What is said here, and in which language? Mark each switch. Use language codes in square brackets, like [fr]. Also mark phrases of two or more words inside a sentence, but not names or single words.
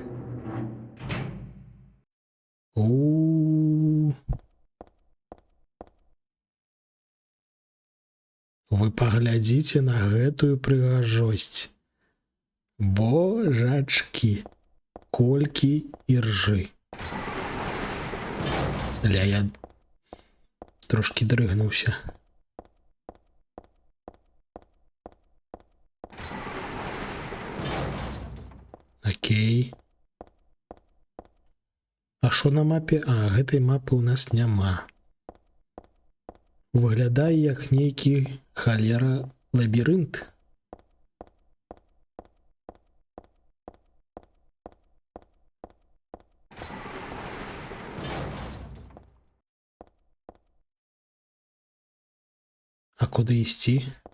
[be] Вы паглядзіце на гэтую прыгажосць. Божачкі, колькі іржы. Ля, я трошки дрыгнуўся. Окей. [uk] А що [be] на мапе? А, гэтай мапы у нас няма. Выглядае як нейкі халера лабірынт. А куды ісці?